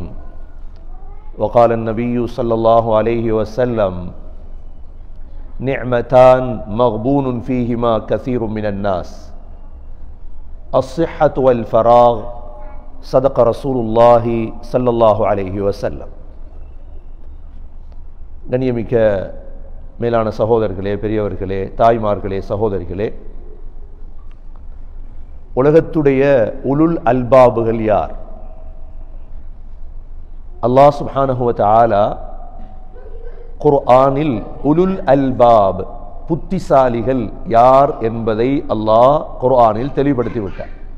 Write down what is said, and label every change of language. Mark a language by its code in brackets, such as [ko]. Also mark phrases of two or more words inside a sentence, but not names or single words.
[ar] وقال النبي صلى الله عليه وسلم: نعمتان مغبون فيهما كثير من الناس الصحة والفراغ. صدق رسول الله صلى الله عليه وسلم. [ta] கண்ணியமிக்க மேலான சகோதரர்களே, பெரியவர்களே, தாய்மார்களே, சகோதரிகளே, உலகத்துடைய [ar] أولو الألباب [ta] யார்? [ar] الله سبحانه وتعالى [ta] குர்ஆனில் [ar] أولو الألباب, [ta] புத்திசாலிகள் யார் என்பதை அல்லாஹ் குர்ஆனில் தெளிவுபடுத்தி விட்டார்.